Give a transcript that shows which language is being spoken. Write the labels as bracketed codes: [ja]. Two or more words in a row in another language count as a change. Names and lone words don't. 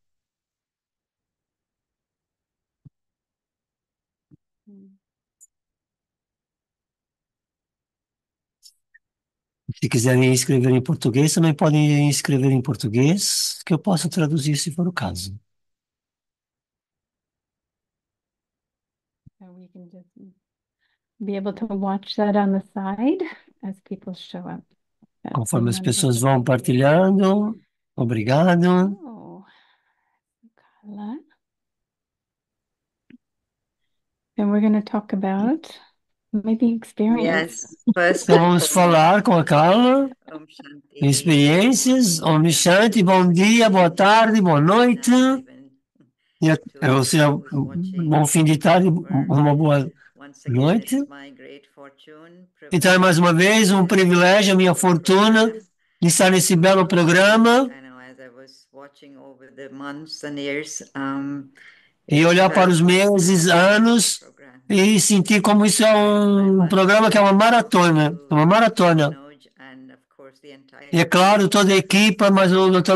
[pt] Se quiserem escrever em português, também podem escrever em português, que eu posso traduzir se for o caso. Conforme as pessoas vão partilhando. Obrigado. [en] And we're going to talk about maybe experience. Yes, first [pt] Então vamos falar com a Carla. [sa] Om Shanti. Experiências. Om Shanti, [pt] bom dia, boa tarde, boa noite. Ou seja, bom fim de tarde, uma boa noite. Então, mais uma vez, um privilégio, a minha fortuna de estar nesse belo programa e olhar para os meses, anos e sentir como isso é um programa que é uma maratona, E é claro, toda a equipa, mas o Dr.